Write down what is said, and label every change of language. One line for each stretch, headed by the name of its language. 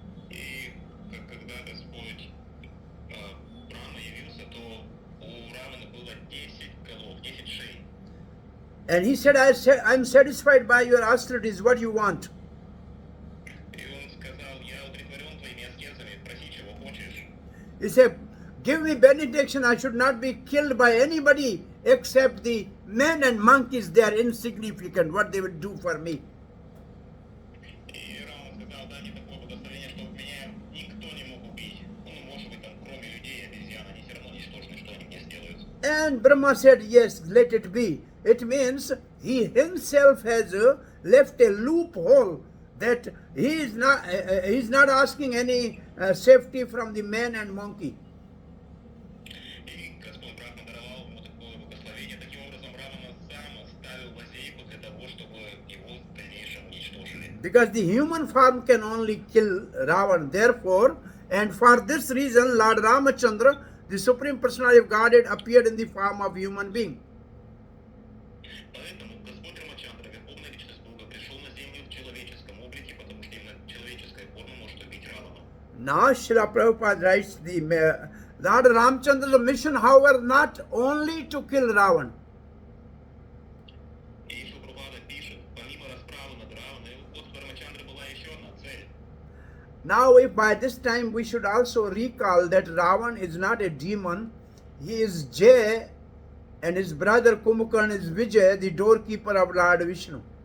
Russian: И когда Господь Брахма явился, то у Равана было 10 голов, 10 шеи.
English: And he said, I'm satisfied by your austerities. What you want?
Russian: И он сказал, я удовлетворен твоими аскезами, проси, чего хочешь.
English: He said, give me benediction. I should not be killed by anybody except the men and monkeys. They are insignificant. What they will do for me.
Russian: И Раван сказал, дай мне такое благословение, чтобы меня никто не мог убить. Ну, может быть, там, кроме людей и обезьян, они все равно ничтожны, что они мне сделают.
English: And Brahma said, yes, let it be. It means he himself has left a loophole that he is not asking any safety from the man and monkey.
Russian: И Господь Брахма даровал ему такое благословение. Таким образом, Равана сам оставил лазейку для того, чтобы его в дальнейшем уничтожили.
English: Because the human form can only kill Ravan. Therefore, and for this reason, Lord Ramachandra, the Supreme Personality of Godhead, appeared in the form of human being.
Russian: Поэтому Господь Рамачандра, Верховная Личность Бога, пришел на землю в человеческом облике, потому что именно человеческая форма может убить Равана.
English: Now, Srila Prabhupada writes, the Lord Ramachandra's mission, however, not only to kill Ravan.
Russian: И Шрила Прабхупада пишет, помимо расправы над Раваной, у Господа Рамачандры была еще одна цель.
English: Now, if by this time we should also recall that Ravan is not a demon, he is Jay, and his brother Kumbhakarna is Vijay, the doorkeeper of Lord Vishnu.